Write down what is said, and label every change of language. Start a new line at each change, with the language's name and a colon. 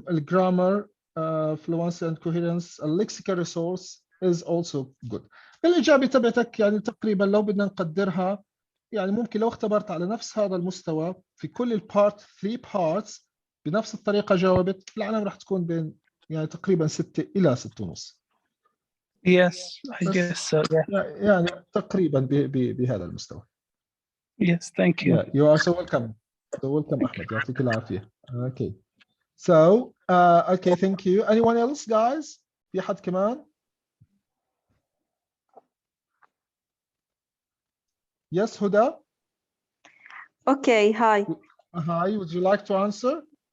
English: Grammar, fluency and coherence, a lexical resource is also good.
Arabic: الإجابة تبعتك يعني تقريبا لو بدنا نقدرها يعني ممكن لو اختبرت على نفس هذا المستوى في كل البارت 3 parts بنفس الطريقة جاوبت العلامة راح تكون بين يعني تقريبا 6 إلى 6.5.
English: Yes, I guess so, yeah.
Arabic: يعني تقريبا بهذا المستوى.
English: Yes, thank you. Yeah, you are so welcome. So welcome, Ahmed.
Arabic: يعطيك العافية.
English: Okay. So, okay, thank you. Anyone else, guys?
Arabic: في حد كمان؟
English: Yes,
Arabic: Huda?
English: Okay, hi. Hi, would you like to answer?